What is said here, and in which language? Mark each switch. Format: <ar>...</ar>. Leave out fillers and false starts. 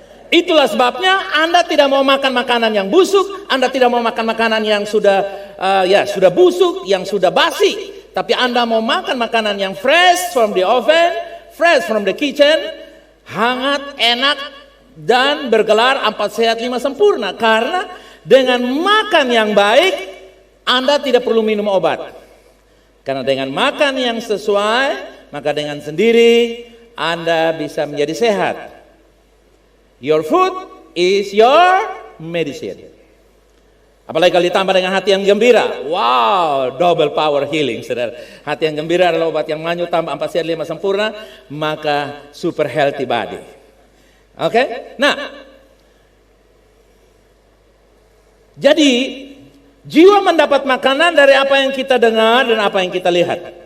<id>Itulah sebabnya Anda tidak mau makan makanan yang busuk, Anda tidak mau makan makanan yang sudah busuk, yang sudah basi, tapi Anda mau makan makanan yang</id> <en>fresh from the oven, fresh from the kitchen,</en> <id>hangat, enak, dan bergelar 4 sehat 5 sempurna. Karena dengan makan yang baik, Anda tidak perlu minum obat. Karena dengan makan yang sesuai, maka dengan sendiri Anda bisa menjadi sehat.</id> <en>Your food is your medicine.</en> <id>Apalagi kalau ditambah dengan hati yang gembira. Wow,</id> <en>double power healing,</en> <id>saudara. Hati yang gembira adalah obat yang manyu, tambah 4 sehat 5 sempurna, maka</id> <en>super healthy body.</en> <id>Oke? Nah, jadi jiwa mendapat makanan dari apa yang kita dengar dan apa yang kita lihat.</id>